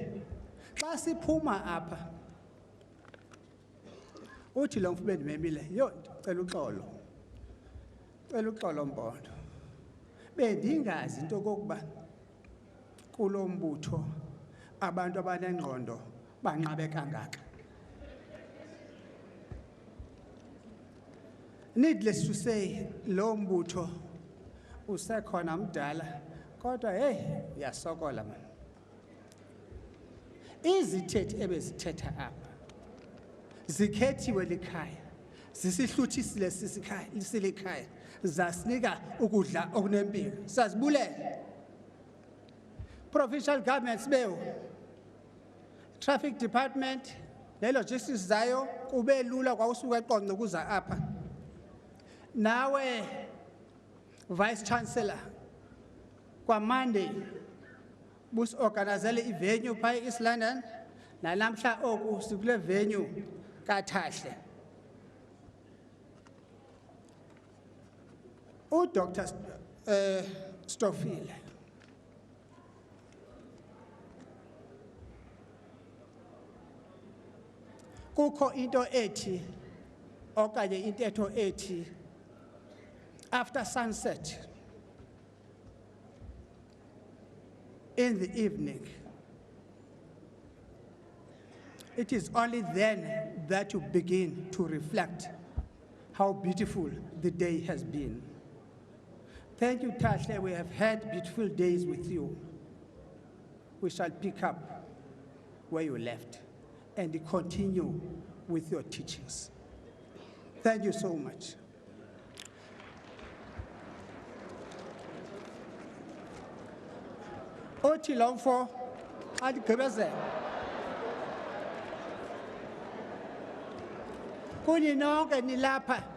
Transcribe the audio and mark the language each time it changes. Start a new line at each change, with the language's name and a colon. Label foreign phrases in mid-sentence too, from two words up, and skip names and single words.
Xhosa: Xa siphuma apha uthi lo mfube ndimemile, yo ndicela uxolo. Cela uxolo Mpondo. Bendingazi into kokuba kulo mbutho abantu abanengqondo banqabe kangaka.
English: Needless to say,
Xhosa: lo mbutho usekhona mdala, kodwa hey, uyasokola man. Izithethi ebezithetha apha zikhethiwe likhaya, zisihluthisile silikhaya, zasinika ukudla okunempilo. Sazibulela.
English: Provincial government sibewu, traffic department,
Xhosa: ne-logistics zayo kube lula kwausuka eqonce kuza apha. Nawe
English: Vice Chancellor
Xhosa: kwa Monday bus organizele ivenue pha east London, nalamhla oku sikule venue kaThahle.
English: Dr. Stofile
Xhosa: kukho into ethi okanye intetho ethi
English: after sunset in the evening, it is only then that you begin to reflect how beautiful the day has been. Thank you, Tashle. We have had beautiful days with you. We shall pick up where you left and continue with your teachings. Thank you so much.
Xhosa: Othi lo mfo adigqibezela. Kuni nonke nilapha.